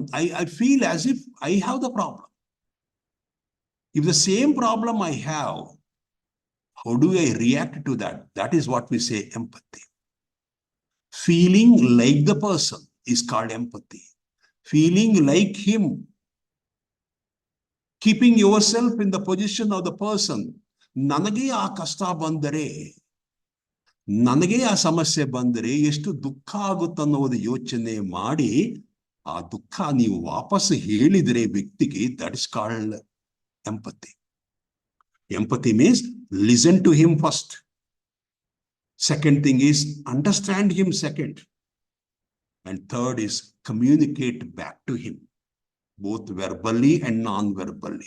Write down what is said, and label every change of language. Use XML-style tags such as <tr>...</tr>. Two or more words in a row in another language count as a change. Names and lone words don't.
<en>I feel as if I have the problem. If the same problem I have, how do I react to that? That is what we say empathy. Feeling like the person is called empathy. Feeling like him. Keeping yourself in the position of the person.</en> <kn>ನನಗೆ ಆ ಕಷ್ಟ ಬಂದರೆ. ನನಗೆ ಆ ಸಮಸ್ಯೆ ಬಂದರೆ. ಎಷ್ಟು ದುಃಖ ಆಗುತ್ತೆ ಅನ್ನೋದು ಯೋಚನೆ ಮಾಡಿ ಆ ದುಃಖ ನೀವು ವಾಪಸ್ ಹೇಳಿದ್ರೆ ವ್ಯಕ್ತಿಗೆ,</kn> <en>that is called empathy. Empathy means listen to him first. Second thing is understand him second. And third is communicate back to him. Both verbally and non-verbally.</en>